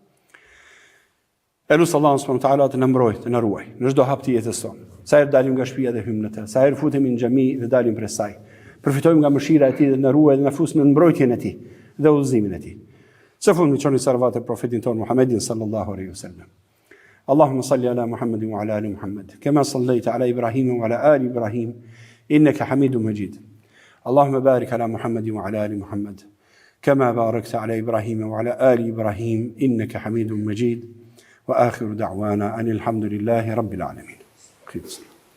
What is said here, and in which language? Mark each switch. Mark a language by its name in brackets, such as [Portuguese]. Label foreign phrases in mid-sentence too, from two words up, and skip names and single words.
[Albanian] Elus Allahu [Arabic] سبحانه وتعالى [Albanian] të na mbrojë, të na ruaj në çdo hap të jetës tonë. Sa herë dalim nga shtëpia dhe hyjmë në të, sa herë futemi në xhami dhe dalim prej saj. Përfitojmë nga mëshira e tij dhe na ruaj dhe na fus në mbrojtjen e tij dhe udhëzimin e tij. Së fundi çoni salavat e profetit ton Muhammedin [Arabic] صلى الله عليه وسلم. اللهم صل على محمد وعلى آل محمد كما صليت على إبراهيم وعلى آل إبراهيم إنك حميد مجيد. اللهم بارك على محمد وعلى آل محمد كما باركت على إبراهيم وعلى آل إبراهيم إنك حميد مجيد. وآخر دعوانا أن الحمد لله رب العالمين.